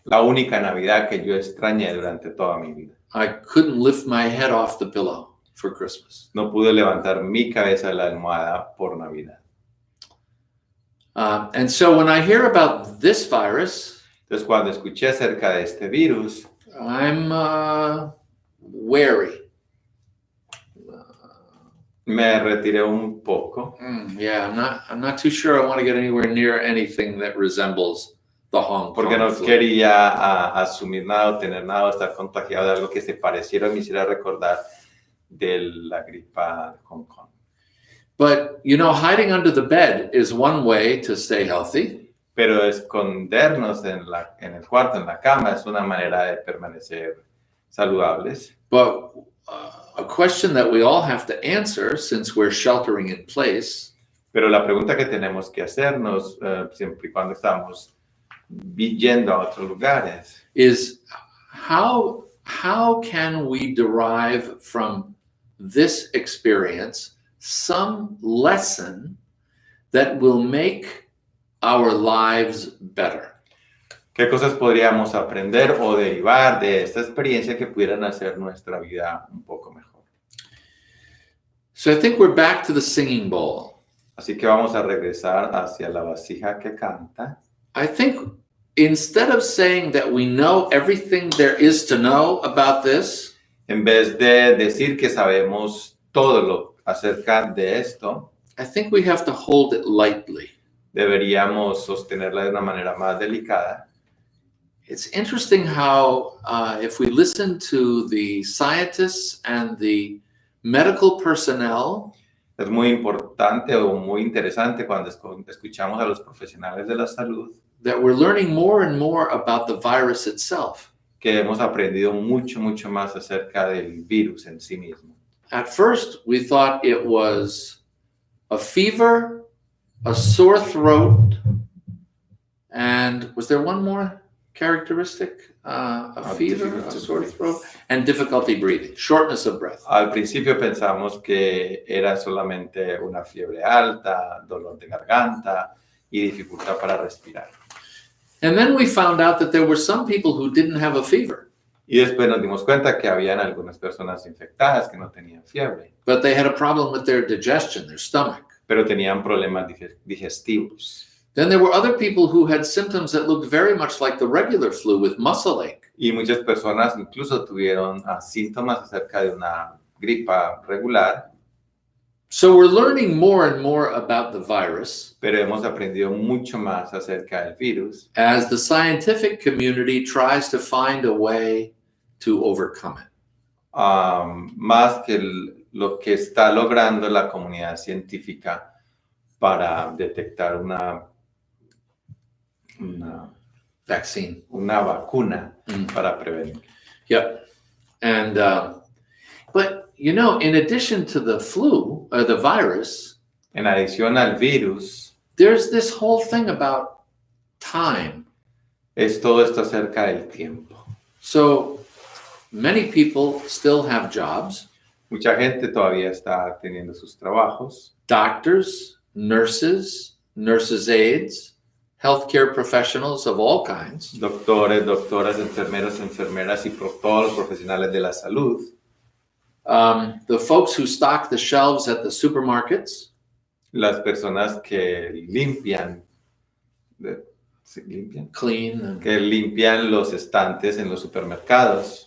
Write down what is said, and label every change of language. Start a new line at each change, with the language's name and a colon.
Spanish: La única Navidad que yo extrañé durante toda mi vida.
English: I couldn't lift my head off the pillow for Christmas.
Spanish: No pude levantar mi cabeza de la almohada por Navidad.
English: And so when I hear about this virus,
Spanish: Entonces, cuando escuché acerca de este virus,
English: I'm wary.
Spanish: me retiré un poco.
English: Yeah, I'm not too sure I want to get anywhere near anything that resembles the Hong Kong
Spanish: Porque no
English: flu.
Spanish: quería asumir nada o tener nada o estar contagiado de algo que se pareciera o me hiciera recordar de la gripa de Hong Kong.
English: But, you know, hiding under the bed is one way to stay healthy.
Spanish: Pero escondernos en el cuarto, en la cama, es una manera de permanecer saludables.
English: But a question that we all have to answer since we're sheltering in place
Spanish: Pero la pregunta que tenemos que hacernos, siempre y cuando estamos yendo a otros lugares,
English: is how can we derive from this experience some lesson that will make our lives better?
Spanish: ¿qué cosas podríamos aprender o derivar de esta experiencia que pudieran hacer nuestra vida un poco mejor?
English: So I think we're back to the singing bowl.
Spanish: Así que vamos a regresar hacia la vasija que canta.
English: I think instead of saying that we know everything there is to know about this,
Spanish: En vez de decir que sabemos todo lo acerca de esto,
English: I think we have to hold it lightly.
Spanish: deberíamos sostenerla de una manera más delicada.
English: It's interesting how if we listen to the scientists and the medical personnel,
Spanish: Es muy importante o muy interesante cuando escuchamos a los profesionales de la salud,
English: that we're learning more and more about the virus itself.
Spanish: que hemos aprendido mucho, mucho más acerca del virus en sí mismo.
English: At first, we thought it was a fever, a sore throat, and was there one more characteristic? A fever, a sore throat, and difficulty breathing, shortness of breath.
Spanish: Al principio pensamos que era solamente una fiebre alta, dolor de garganta y dificultad para respirar.
English: And then we found out that there were some people who didn't have a fever,
Spanish: Y después nos dimos cuenta que habían algunas personas infectadas que no tenían fiebre,
English: but they had a problem with their digestion, their stomach.
Spanish: pero tenían problemas digestivos.
English: Then there were other people who had symptoms that looked very much like the regular flu with muscle ache.
Spanish: Y muchas personas incluso tuvieron síntomas acerca de una gripa regular,
English: So we're learning more and more about the virus
Spanish: pero hemos aprendido mucho más acerca del virus
English: as the scientific community tries to find a way to overcome it.
Spanish: más que lo que está logrando la comunidad científica para detectar una
English: Vaccine.
Spanish: vacuna para prevenir.
English: Yep. And, but, you know, in addition to the flu, or the virus,
Spanish: En adición al virus,
English: there's this whole thing about time.
Spanish: es todo esto acerca del tiempo.
English: So many people still have jobs,
Spanish: Mucha gente todavía está teniendo sus trabajos,
English: doctors, nurses, nurses' aides, healthcare professionals of all kinds.
Spanish: doctores, doctoras, enfermeros, enfermeras y todos los profesionales de la salud.
English: The folks who stock the shelves at the supermarkets,
Spanish: Las personas que limpian, ¿sí, limpian?
English: clean, and,
Spanish: Que limpian los estantes en los supermercados,